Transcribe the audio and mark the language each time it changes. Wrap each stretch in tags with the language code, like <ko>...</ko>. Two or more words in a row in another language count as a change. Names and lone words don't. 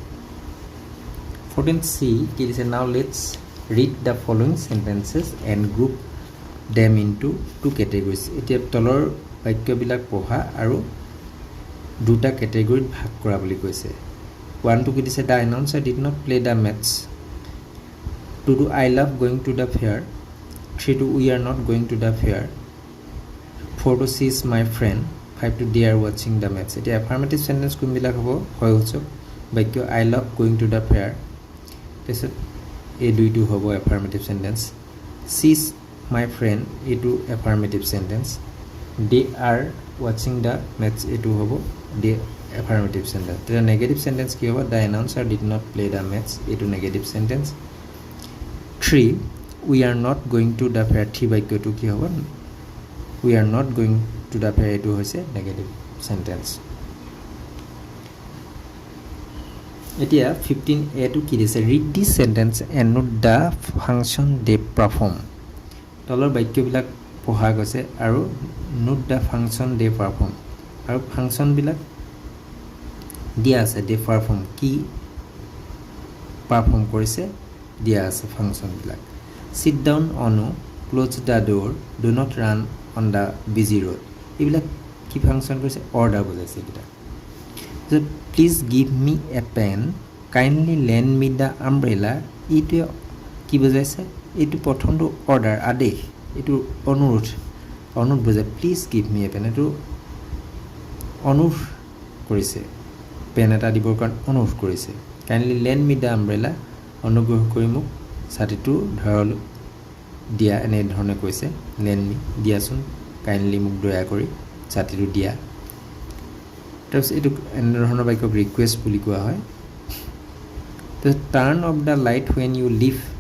<as>14c কি দিছে</as> <en>now let's read the following sentences and group them into two categories</en> <as>এতিয়া তলৰ বাক্যবিলাক পঢ়া আৰু দুটা ক্যাটেগৰীত ভাগ কৰা বুলি কৈছে 1 to কি</as> <en>দিছে the announcer did not play the match 2 to I love going to the fair 3 to we are not going to the fair 4 to she is my friend 5 to they are watching the match এটা affirmative sentence</en> <as>কোনবিলাক হ'ব হয় সূচক বাক্য</as> <en>I love going to the fair</en> <as>তেছত এই দুইটো হ'ব</as> <en>affirmative sentence she is my friend এটো affirmative sentence they are watching the match</en> <as>এটো হ'ব</as> <en>the affirmative sentence the negative sentence</en> <as>কি হ'ব</as> <en>the announcer did not play the match এটো negative sentence 3 we are not going to the fair</en> <as>থি বাক্যটো কি হ'ব</as> <en>we are not going to the fair</en> <as>এটো হৈছে</as> <en>negative sentence এতিয়া 15a to</en> <as>কি দিছে</as> <en>read this sentence and note the function they perform তলৰ</en> <as>বাক্যবিলাক পঢ়া গৈছে আৰু</as> <en>note the function they perform</en> <as>আৰু ফাংচন বিলাক দিয়া আছে</as> <en>they perform</en> <as>কি পারফর্ম কৰিছে দিয়া আছে ফাংচন বিলাক</as> <en>sit down onu close the door do not run on the busy road</en> <as>এইবিলাক কি ফাংচন কৰিছে অৰ্ডাৰ বুজাইছে এটা</as> <en>so please give me a pen kindly lend me the umbrella</en> <as>ইটো কি বুজাইছে এটো প্ৰথমটো অৰ্ডাৰ আদেশ এটো অনুৰোধ বুজায় please</as> <en>give me a pen</en> <as>এটো অনুৰোধ কৰিছে পেন এটা দিবৰ কাৰণ অনুৰোধ কৰিছে</as> <en>kindly lend me the umbrella</en> <as>অনুগ্ৰহ কৰি মোক ছাতিটো ধৰাবলৈ দিয়া এনেধৰণে কৈছে</as> <en>lend me</en> <as>দিয়াচোন কাইণ্ডলি মোক দয়া কৰি ছাতিটো দিয়া তাৰপিছত এইটো এনেধৰণৰ বাক্যক ৰিকুৱেষ্ট বুলি কোৱা হয়</as> <en>turn off the light when you leave</en>